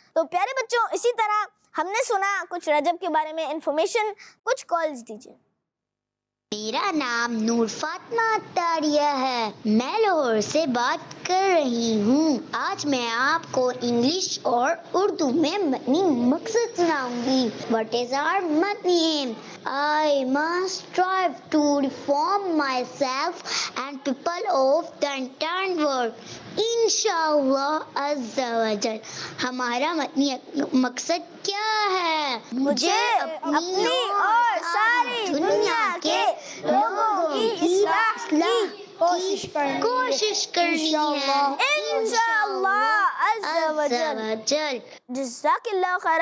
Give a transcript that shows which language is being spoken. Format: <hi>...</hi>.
<ur>تو پیارے بچوں، اسی طرح ہم نے سنا کچھ رجب کے بارے میں انفارمیشن. کچھ کالز دیجیے. میرا نام نور فاطمہ اطاریہ ہے. میں لاہور سے بات کر رہی ہوں. آج میں آپ کو انگلش اور اردو میں متنی مقصد سناؤں گی.</ur> <en>What is our متنی aim? I must strive to reform myself and people of the entire world.</en> <ur>انشاءاللہ عز و جل. ہمارا متنی مقصد کیا ہے؟ مجھے اپنی اور ساری دنیا کے لوگوں کی اصلاح کی کوشش کرنی ہے انشاءاللہ عز و جل. جزاک اللہ خیر.</ur>